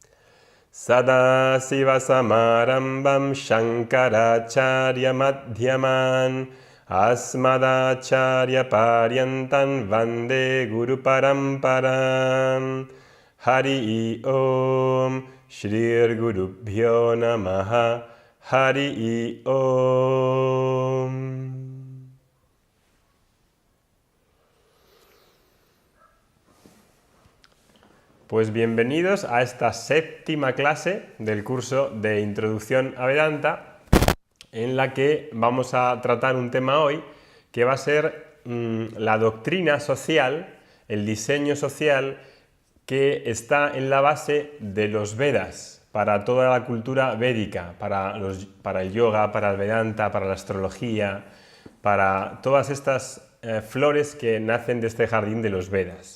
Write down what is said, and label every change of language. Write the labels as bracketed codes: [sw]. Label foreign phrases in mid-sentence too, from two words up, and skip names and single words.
[sa] Sadasivasamarambam Shankaracharya Madhyaman Asmadacharya Paryantan Vande Guru Paramparam. Hari Om Shri Gurubhyo Namaha. Hari Om. [es] Pues bienvenidos a esta séptima clase del curso de Introducción a Vedanta, en la que vamos a tratar un tema hoy que va a ser la doctrina social, el diseño social que está en la base de los Vedas para toda la cultura védica, para el yoga, para el Vedanta, para la astrología, para todas estas flores que nacen de este jardín de los Vedas.